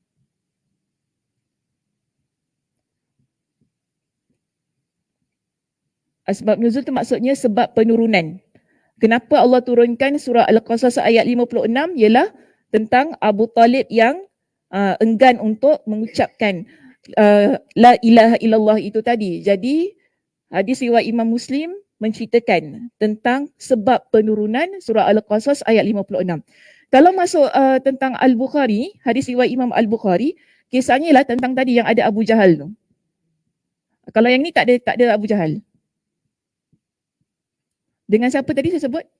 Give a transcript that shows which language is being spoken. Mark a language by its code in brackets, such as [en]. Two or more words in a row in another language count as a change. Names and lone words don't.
[ms] Asbab nuzul tu maksudnya sebab penurunan. Kenapa Allah turunkan surah Al-Qasas ayat 56 ialah tentang Abu Talib yang enggan untuk mengucapkan [ar] لا إله إلا الله [ms] itu tadi. Jadi hadis riwayat Imam Muslim menceritakan tentang sebab penurunan surah Al-Qasas ayat 56. Kalau masuk tentang Al-Bukhari, hadis riwayat Imam Al-Bukhari, kisahnya lah tentang tadi yang ada Abu Jahal tu. Kalau yang ni tak ada Abu Jahal. Dengan siapa tadi saya sebut?